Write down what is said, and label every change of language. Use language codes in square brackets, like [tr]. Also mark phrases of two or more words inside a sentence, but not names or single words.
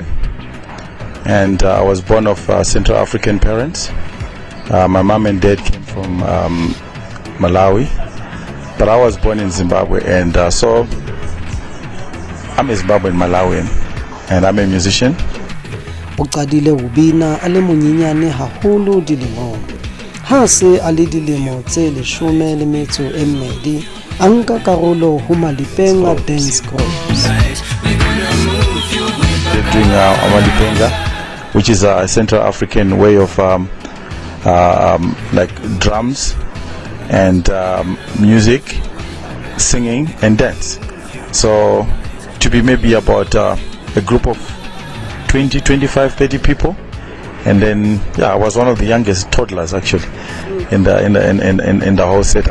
[en] And I was born of Central African parents. My mom and dad came from Malawi, but I was born in Zimbabwe, and so I'm a Zimbabwean Malawian, and I'm a musician. [st] O qadile ho bina a le monyenyane haholo dilemong. Ha se a le dilemo tse 12 a nka karolo ho Malipenga [en] dance groups. They're doing Malipenga, which is a Central African way of like drums and music, singing and dance. So to be maybe about a group of 20, 25, 30 people, and then I was one of the youngest toddlers actually in the whole setup.